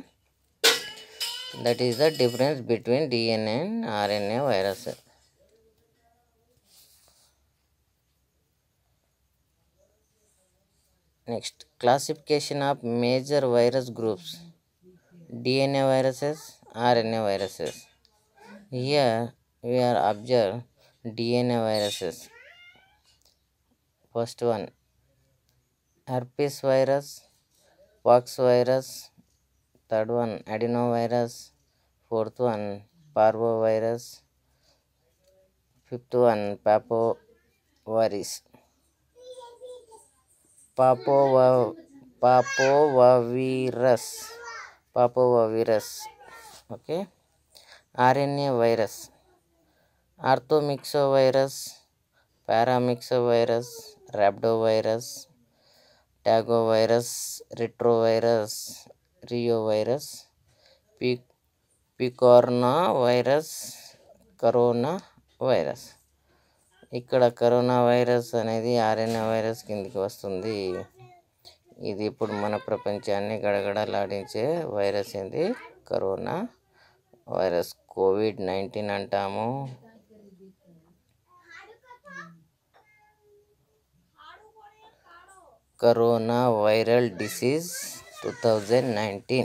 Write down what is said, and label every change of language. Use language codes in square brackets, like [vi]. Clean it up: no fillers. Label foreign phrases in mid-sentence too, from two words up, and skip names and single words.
[en] that is the difference between DNA and RNA virus. next, classification of major virus groups. DNA viruses, RNA viruses. Here we are observe DNA viruses. First one, herpes virus, pox virus. Third one, adenovirus. Fourth one, parvovirus. Fifth one, papovirus. Papovirus. Okay. RNA virus, arthomyxovirus, paramyxovirus, rhabdovirus, tagovirus, retrovirus, riovirus, picornavirus, coronavirus. [te] ఇక్కడ [en] corona virus [te] అనేది [en] RNA virus [te] కిందికి వస్తుంది. ఇది ఇప్పుడు మన ప్రపంచాన్ని గడగడలాడించే వైరస్ ఏంది? [en] corona virus. [te] కోవిడ్-19 అంటాము. [en] corona viral disease 2019.